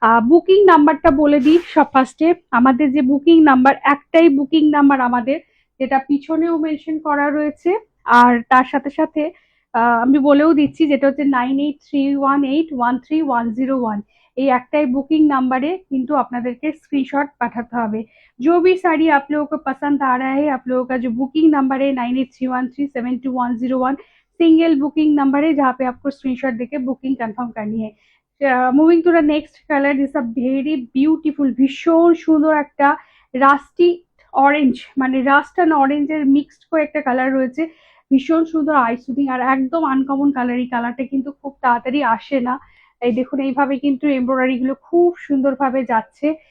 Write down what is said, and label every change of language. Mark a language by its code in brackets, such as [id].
[bn] Booking নাম্বারটা বলে দিই সব ফার্স্টে। আমাদের যে বুকিং নাম্বার, একটাই বুকিং নাম্বার আমাদের, যেটা পিছনেও মেনশন করা রয়েছে। আর তার সাথে সাথে আমি বলেও দিচ্ছি, যেটা হচ্ছে 9831813101। এই একটাই [hi] बुकिंग नंबर है, किंतु [bn] আপনাদেরকে स्क्रीनशॉट পাঠাতে হবে। [hi] जो भी साड़ी आप लोगों को पसंद आ रहा है, आप लोगों का जो बुकिंग नंबर है 9831372101, सिंगल बुकिंग नंबर है जहाँ पे आपको स्क्रीनशॉट देके बुकिंग कंफर्म करनी है। [en] moving to the next colour, is a very beautiful, [bn] ভীষণ সুন্দর একটা রাস্টি অরেঞ্জ, মানে রাস্ট অ্যান্ড অরেঞ্জের মিক্সড করে একটা কালার রয়েছে। ভীষণ সুন্দর আই সুদিং আর একদম আনকমন কালার। এই কালারটা কিন্তু খুব তাড়াতাড়ি আসে না। এই দেখুন এইভাবে কিন্তু এমব্রয়ডারি গুলো খুব সুন্দরভাবে যাচ্ছে।